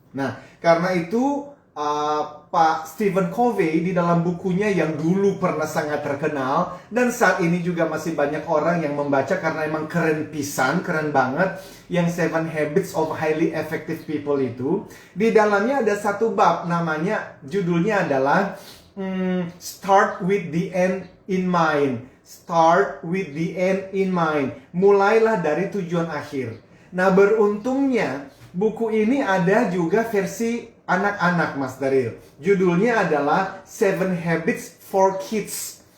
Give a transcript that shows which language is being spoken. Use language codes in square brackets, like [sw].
[id] Nah, karena itu Pak Stephen Covey di dalam bukunya yang dulu pernah sangat terkenal dan saat ini juga masih banyak orang yang membaca karena emang keren pisan, keren banget, yang 7 Habits of Highly Effective People itu. Di dalamnya ada satu bab namanya, judulnya adalah Start with the end in mind. [en] Start with the end in mind. [id] Mulailah dari tujuan akhir. Nah, beruntungnya buku ini ada juga versi anak-anak Mas Daril. Judulnya adalah 7 Habits for Kids.